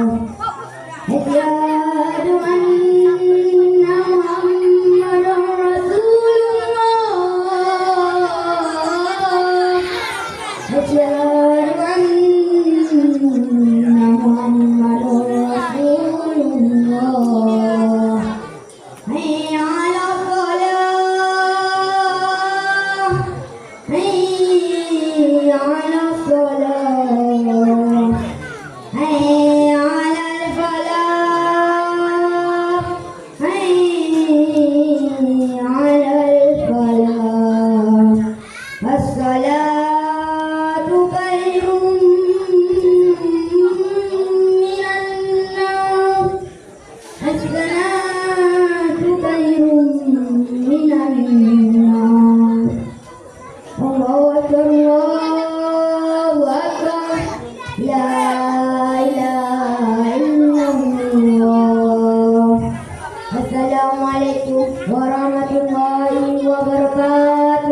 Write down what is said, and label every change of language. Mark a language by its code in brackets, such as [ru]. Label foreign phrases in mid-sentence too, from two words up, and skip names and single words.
[ar] أشهد أن محمدا رسول الله. أشهد أن محمدا رسول الله. حي على الصلاة. حي على الصلاة. حي على الفلاح. حي على الفلاح. الصلاة خير من النوم. الصلاة خير من النوم. الله أكبر، الله أكبر. لا إله إلا الله. السلام عليكم ورحمة الله وبركاته.